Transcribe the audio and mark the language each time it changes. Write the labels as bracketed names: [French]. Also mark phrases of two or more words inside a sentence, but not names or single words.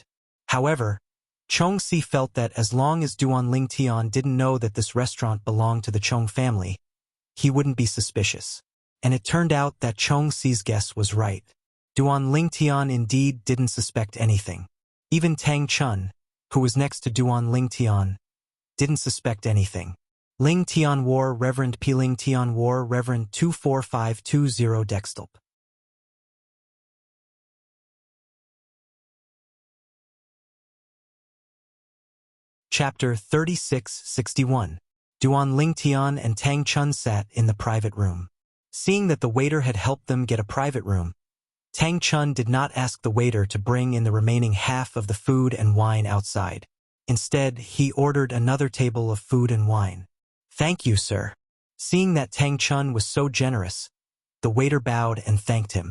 [English] However, Chong Si felt that as long as Duan Lingtian didn't know that this restaurant belonged to the Chong family, he wouldn't be suspicious. And it turned out that Chong Si's guess was right. Duan Lingtian indeed didn't suspect anything. Even Tang Chun, who was next to Duan Ling Tian, didn't suspect anything. Ling Tian War Reverend P. Ling Tian War Reverend 24520 Dextelp. Chapter 3661. Duan Ling Tian and Tang Chun sat in the private room. Seeing that the waiter had helped them get a private room, Tang Chun did not ask the waiter to bring in the remaining half of the food and wine outside. Instead, he ordered another table of food and wine. "Thank you, sir." Seeing that Tang Chun was so generous, the waiter bowed and thanked him.